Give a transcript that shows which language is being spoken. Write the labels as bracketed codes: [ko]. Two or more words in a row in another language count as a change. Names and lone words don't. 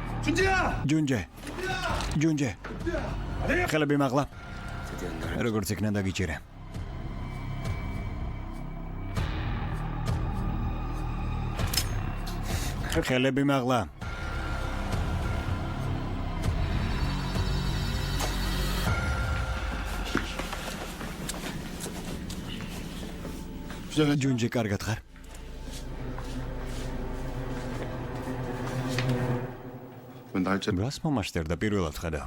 [ka] ჯუნჯე. ჯუნჯე. ხელები მაღლა. [ko] 드디어 날 [ka] როგორც იქნა დაგიჭირე. ხელები მაღლა. ჯუნჯე კარგად ხარ? [ko] 왜 날짜 [ka] რას მომაშტერდა პირველად ხედა?